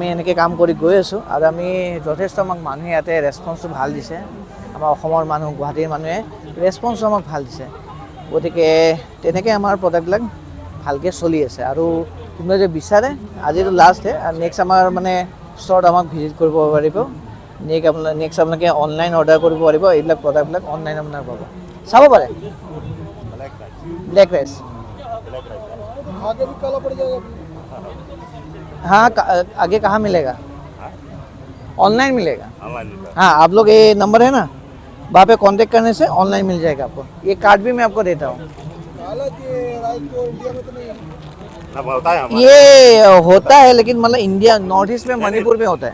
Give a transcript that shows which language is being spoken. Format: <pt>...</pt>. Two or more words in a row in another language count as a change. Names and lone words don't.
<as>এনেকৈ কাম কৰি গৈ আছোঁ আৰু আমি যথেষ্ট আমাক মানুহে ইয়াতে ৰেছপন্সটো ভাল দিছে আমাৰ অসমৰ মানুহ গুৱাহাটীৰ মানুহে ৰেছপন্সটো আমাক ভাল দিছে গতিকে তেনেকৈ আমাৰ প্ৰডাক্টবিলাক ভালকৈ চলি আছে আৰু কোনোবাই যদি বিচাৰে আজিতো লাষ্টহে আৰু নেক্সট আমাৰ মানে ষ্টৰত আমাক ভিজিট কৰিব পাৰিব নেক্সট আপোনালোকে</as> <en>online order</en> <as>কৰিব পাৰিব এইবিলাক প্ৰডাক্টবিলাক অনলাইন আপোনাৰ পাব চাব পাৰে</as> <en>black rice</en> <hi>आगे भी काला पड़ जाएगा हाँ आगे कहाँ मिलेगा ऑनलाइन मिलेगा हाँ आप लोग ये नंबर है ना वहाँ पे कांटेक्ट करने से ऑनलाइन मिल जाएगा आपको ये कार्ड भी मैं आपको देता हूँ ये होता है लेकिन मतलब इंडिया नॉर्थ ईस्ट में मणिपुर में होता है</hi>